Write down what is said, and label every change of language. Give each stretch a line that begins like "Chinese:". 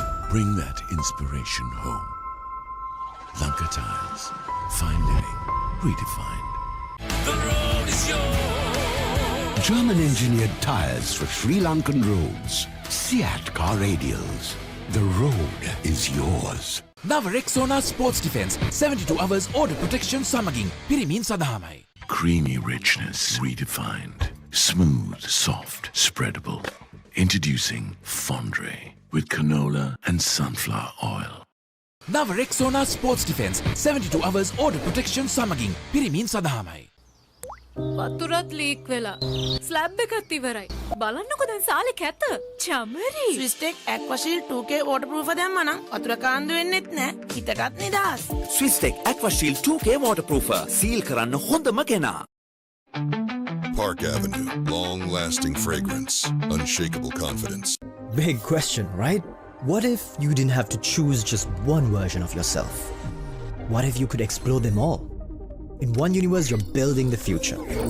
English: Bring that inspiration home. Lanka Tiles. Fine living. Redefined. The road is yours. German-engineered tires for Sri Lankan roads. Seat car radials. The road is yours.
Sinhala: නව රෙක්සෝනා sports defence
English: 72 hours order protection
Sinhala: සමගින් පිරිමින් සඳහාමයි.
English: Creamy richness redefined. Smooth, soft, spreadable. Introducing Fondre with canola and sunflower oil.
Sinhala: නව රෙක්සෝනා sports defence
English: 72 hours order protection
Sinhala: සමගින් පිරිමින් සඳහාමයි. වතුරත් leak වෙලා. Slab එකත් ඉවරයි. බලන්නකො දැන් සාලේ කැත. චමරි. ස්විස්ටෙක් ඇක්වාෂීල්ඩ් 2K waterproof දැම්මා නම් වතුර කාන්දු වෙන්නෙත් නැහැ. හිතටත් නිදහස්. ස්විස්ටෙක් ඇක්වාෂීල්ඩ් 2K waterproofer සීල් කරන්න හොඳම කෙනා.
English: Park Avenue, long-lasting fragrance, unshakable confidence. Big question, right? What if you didn't have to choose just one version of yourself? What if you could explore them all? In one universe, you're building the future.